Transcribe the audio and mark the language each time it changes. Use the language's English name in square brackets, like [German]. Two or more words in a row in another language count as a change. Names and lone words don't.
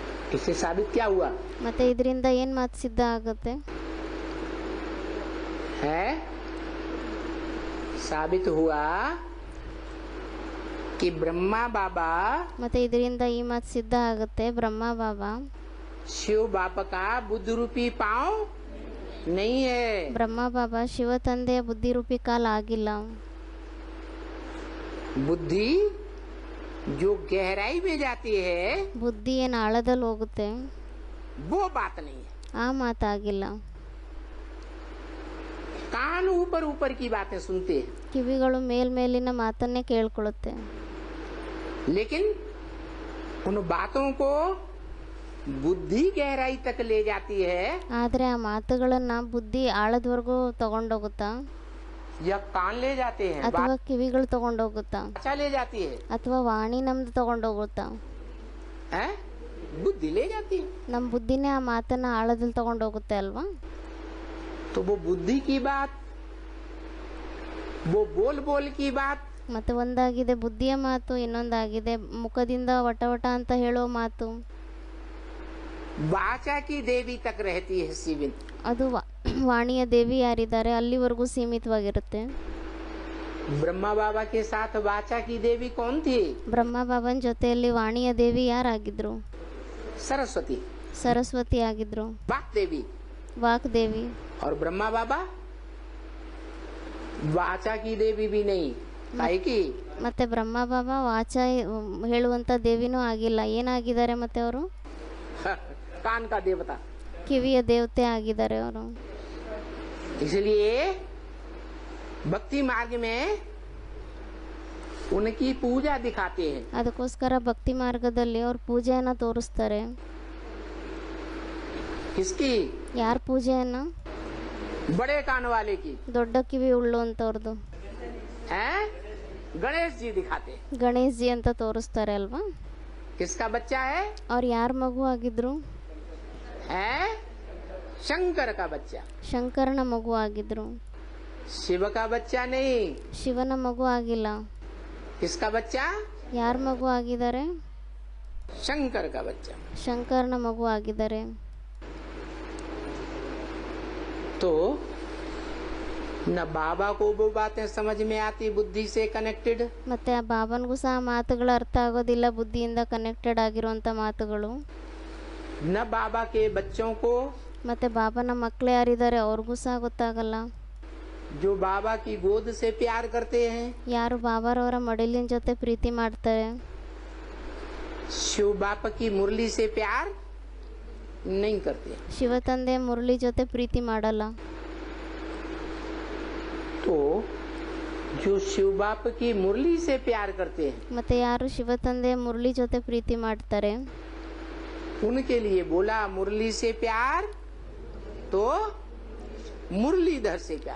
[Hindi] इससे साबित क्या हुआ [Kannada] ಮತ್ತು ಇದರಿಂದ ಏನು ಮಾತು ಸಿದ್ಧ ಆಗುತ್ತೆ? [Hindi] है? साबित हुआ कि ब्रह्मा बाबा [Kannada] ಮತ್ತು ಇದರಿಂದ ಈ ಮಾತು ಸಿದ್ಧ ಆಗುತ್ತೆ, ಬ್ರಹ್ಮ ಬಾಬಾ [Hindi] शिव बाप का बुद्ध रूपी पांव नहीं है। [Kannada] ಬ್ರಹ್ಮ ಬಾಬಾ ಶಿವ ತಂದೆಯ ಬುದ್ಧಿರೂಪಿ ಕಾಲ ಆಗಿಲ್ಲ. [Hindi] बुद्धि जो गहराई में जाती है [Kannada] ಬುದ್ಧಿ ಏನು ಆಳದಲ್ಲಿ ಹೋಗುತ್ತೆ, [Hindi] वो बात नहीं है। [Kannada] ಆ ಮಾತಾಗಿಲ್ಲ. [Hindi] कान ऊपर ऊपर की बातें सुनते हैं, [Kannada] ಕಿವಿಗಳು ಮೇಲ್ಮೇಲಿನ ಮಾತನ್ನೇ ಕೇಳ್ಕೊಳ್ಳುತ್ತೆ. [Hindi] लेकिन उन बातों को बुद्धि गहराई तक ले जाती है [Kannada] ಆದರೆ ಆ ಮಾತುಗಳನ್ನ ಬುದ್ಧಿ ಆಳದವರೆಗೂ ತಗೊಂಡೋಗುತ್ತಾ, [Hindi] या कान ले जाते हैं, [Kannada] ಅಥವಾ ಕಿವಿಗಳು ತಗೊಂಡೋಗುತ್ತಾ, [Hindi] वाचा ले जाती है, [Kannada] ಅಥವಾ ವಾಣಿ ನಮ್ದು ತಗೊಂಡೋಗುತ್ತಾ? [Hindi] हैं? बुद्धि ले जाती है। [Kannada] ನಮ್ಮ ಬುದ್ಧಿನೇ ಆ ಮಾತನ್ನ ಆಳದಲ್ಲಿ ತಗೊಂಡೋಗುತ್ತೆ ಅಲ್ವಾ? [Hindi] तो वो बुद्धि की बात, वो बोल बोल की बात, [Kannada] ಮತ್ತೆ ಒಂದಾಗಿದೆ ಬುದ್ಧಿಯ ಮಾತು, ಇನ್ನೊಂದಾಗಿದೆ ಮುಖದಿಂದ ವಟ ವಟ ಅಂತ ಹೇಳೋ ಮಾತು. [Hindi] वाचा की देवी तक रहती है सीमित। [Kannada] ಅದು ವಾಣಿಯ ದೇವಿ ಯಾರಿದ್ದಾರೆ ಅಲ್ಲಿವರೆಗೂ ಸೀಮಿತವಾಗಿರುತ್ತೆ. [Hindi] ब्रह्मा बाबा के साथ वाचा की देवी कौन थी? [Kannada] ಬ್ರಹ್ಮ ಬಾಬನ್ ಜೊತೆಯಲ್ಲಿ ವಾಣಿಯ ದೇವಿ ಯಾರಾಗಿದ್ರು? [Hindi] सरस्वती, [Kannada] ಸರಸ್ವತಿ ಆಗಿದ್ರು, [Hindi] वाक देवी। [Kannada] ವಾಕ್ ದೇವಿ. [Hindi] और ब्रह्मा बाबा वाचा की देवी भी नहीं, काहे की [Kannada] ಮತ್ತೆ ಬ್ರಹ್ಮ ಬಾಬಾ ವಾಚ ಹೇಳುವಂತ ದೇವಿನೂ ಆಗಿಲ್ಲ. ಏನಾಗಿದ್ದಾರೆ ಮತ್ತೆ ಅವರು? [Hindi] कान का देवता। [Kannada] ಕಿವಿಯ ದೇವತೆ ಆಗಿದ್ದಾರೆ ಅವರು. [Hindi] इसलिए भक्ति मार्ग में उनकी पूजा दिखाते हैं। [Kannada] ಅದಕ್ಕೋಸ್ಕರ ಭಕ್ತಿ ಮಾರ್ಗದಲ್ಲಿ ಅವ್ರ ಪೂಜೆಯನ್ನ ತೋರಿಸ್ತಾರೆ. [Hindi] किसकी? [Kannada] ಯಾರ ಪೂಜೆಯನ್ನ? [Hindi] बड़े कान वाले की, [Kannada] ದೊಡ್ಡ ಕಿವಿ ಉಳ್ಳೋಂಥವ್ರದ್ದು. [Hindi] हैं? गणेश जी दिखाते हैं। [Kannada] ಗಣೇಶ್ ಜಿ ಅಂತ ತೋರಿಸ್ತಾರೆ ಅಲ್ವಾ? [Hindi] किसका बच्चा है? [Kannada] ಅವ್ರು ಯಾರ ಮಗು ಆಗಿದ್ರು? [Hindi] हैं? शंकर का बच्चा। [Kannada] ಶಂಕರನ ಮಗು ಆಗಿದ್ರು, [Hindi] शिव का बच्चा नहीं। [Kannada] ಶಿವನ ಮಗು ಆಗಿಲ್ಲ. [Hindi] किसका बच्चा? [Kannada] ಯಾರ ಮಗು ಆಗಿದ್ದಾರೆ? [Hindi] शंकर का बच्चा। [Kannada] ಶಂಕರನ ಮಗು ಆಗಿದ್ದಾರೆ. [Hindi] तो न बाबा को वो बातें समझ में आती बुद्धि से कनेक्टेड, [Kannada] ಮತ್ತೆ ಆ ಬಾಬನ್ಗೂ ಸಹ ಮಾತುಗಳು ಅರ್ಥ ಆಗೋದಿಲ್ಲ, ಬುದ್ಧಿಯಿಂದ ಕನೆಕ್ಟೆಡ್ ಆಗಿರುವಂತ ಮಾತುಗಳು. [Hindi] न बाबा के बच्चों को, [Kannada] ಮತ್ತೆ ಬಾಬನ ಮಕ್ಕಳು ಯಾರಿದ್ದಾರೆ ಅವ್ರಿಗೂ ಸಹ ಗೊತ್ತಾಗಲ್ಲ. [Hindi] जो बाबा की गोद से प्यार करते हैं, [Kannada] ಯಾರು ಬಾಬಾರವರ ಮಡಿಲಿನ ಜೊತೆ ಪ್ರೀತಿ ಮಾಡ್ತಾರೆ, [Hindi] शिव बाप की मुरली से प्यार नहीं करते। [Kannada] ಶಿವ ತಂದೆ ಮುರಳಿ ಜೊತೆ ಪ್ರೀತಿ ಮಾಡಲ್ಲ. [Hindi] तो जो शिव बाप की मुरली से प्यार करते हैं, [Kannada] ಮತ್ತೆ ಯಾರು ಶಿವ ತಂದೆ ಮುರಳಿ ಜೊತೆ ಪ್ರೀತಿ ಮಾಡ್ತಾರೆ, [Hindi] उनके लिए बोला मुरली से प्यार तो मुरलीधर से प्यार।